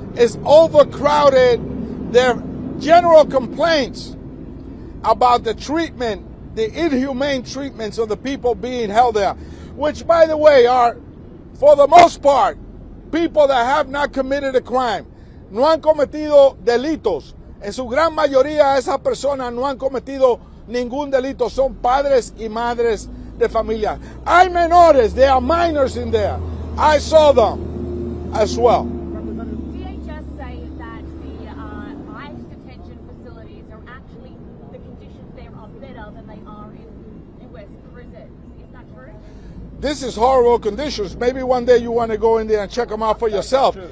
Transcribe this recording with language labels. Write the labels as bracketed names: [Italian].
[English] It's overcrowded. There are general complaints about the treatment, the inhumane treatments of the people being held there, which, by the way, are, for the most part, people that have not committed a crime. [Spanish] No han cometido delitos. En su gran mayoría, esas personas no han cometido ningún delito. Son padres y madres de familia. Hay menores. [English] There are minors in there. I saw them as well. DHS say that the ICE detention facilities are actually, the conditions there are better than they are in West prisons. Is that true? This is horrible conditions. Maybe one day you want to go in there and check them out for yourself.